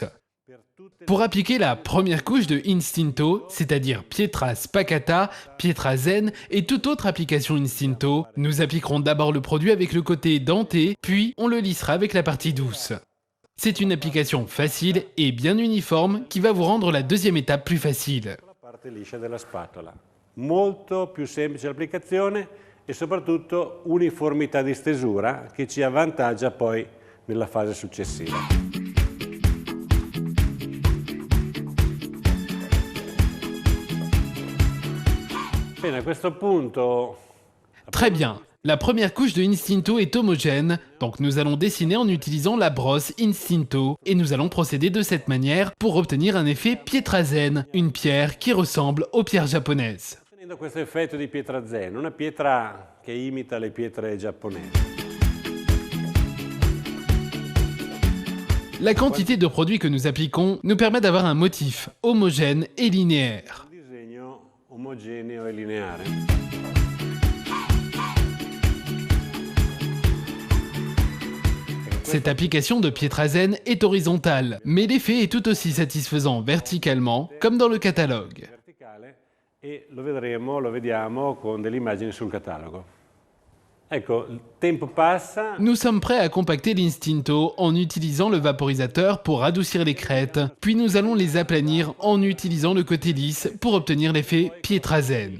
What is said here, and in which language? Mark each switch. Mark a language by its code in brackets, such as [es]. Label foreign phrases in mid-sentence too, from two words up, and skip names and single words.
[fr] Pour appliquer la première couche de Instinto, c'est-à-dire Pietra Spaccata, Pietrazen et toute autre application Instinto, nous appliquerons d'abord le produit avec le côté denté, puis on le lissera avec la partie douce. C'est une application facile et bien uniforme qui va vous rendre la deuxième étape plus facile. [it] la parte liscia della spatola. Molto più semplice l'applicazione e soprattutto uniformità di stesura che ci avvantaggia poi nella fase successiva. Bene, a questo punto [fr] Très bien. La première couche de Instinto est homogène, donc nous allons dessiner en utilisant la brosse Instinto et nous allons procéder de cette manière pour obtenir un effet Pietrazen, une pierre qui ressemble aux pierres japonaises. [it] ottenendo questo effetto di pietra zen, una pietra che imita le pietre giapponesi. [fr] La quantité de produit que nous appliquons nous permet d'avoir un motif homogène et linéaire. [it] Un disegno omogeneo e lineare. [fr] Cette application de Pietrazen est horizontale, mais l'effet est tout aussi satisfaisant verticalement, comme dans le catalogue. [it] Verticale e lo vediamo con delle immagini sul catalogo. Ecco, il tempo passa. [fr] Nous sommes prêts à compacter l'Instinto en utilisant le vaporisateur pour adoucir les crêtes, puis nous allons les aplanir en utilisant le côté lisse pour obtenir l'effet Pietrazen.